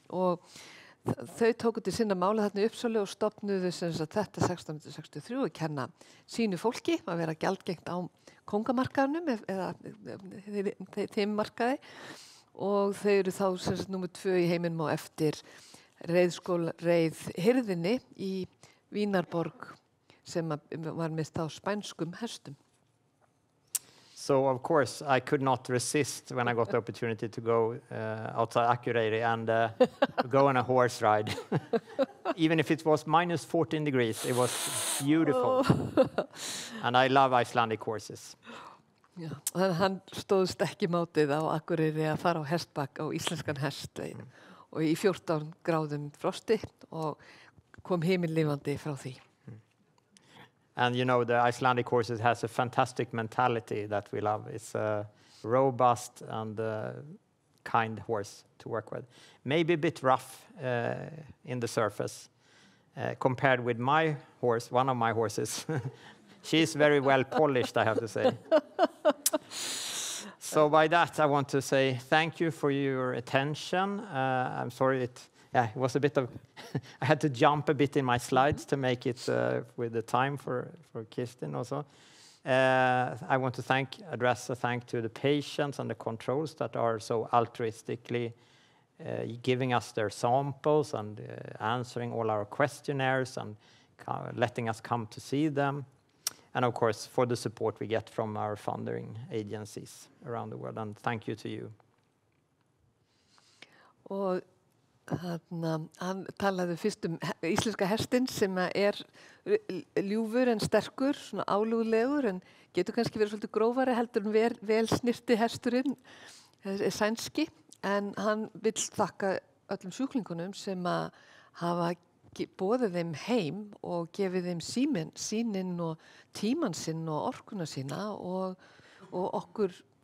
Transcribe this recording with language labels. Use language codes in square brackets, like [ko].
[is] Og þau tóku til sinna mála þarna í Uppsölu og stofnuðu þetta 1663 og kenna sínu fólki að vera gjaldgengt á kóngamarkaðnum eða þeim markaði, og þau eru þá númer 2 í heiminum á eftir reiðhirðinni í Vínarborg sem var með þá spænskum hestum. [en] So, of course, I could not resist when I got the opportunity to go outside Akureyri and go on a horse ride. Even if it was minus 14 degrees, it was beautiful. And I love Icelandic horses. [is] Já, hann stóðst ekki mátið á Akureyri að fara á hestbak á íslenskan hest og í 14 gráðum frosti og kom himinlifandi frá því. [en] And you know, the Icelandic horses has a fantastic mentality that we love. It's a robust and kind horse to work with. Maybe a bit rough in the surface compared with my horse, one of my horses. She's very well polished, I have to say. So by that, I want to say thank you for your attention. I'm sorry it was a bit of, I had to jump a bit in my slides to make it with the time for Kirsten also. I want to address a thank to the patients and the controls that are so altruistically giving us their samples and answering all our questionnaires and letting us come to see them. And of course, for the support we get from our funding agencies around the world. And thank you to you. [is] Og hann talaði fyrst íslenska hestinn sem ljúfur en sterkur, svona álúðlegur, en getur kannski verið svolítið grófari heldur en vel snirti hesturinn, sænski, en hann vill þakka öllum sjúklingunum sem hafa boðið þeim heim og gefið þeim sýnin og tíman sinn og orkuna sína og okkur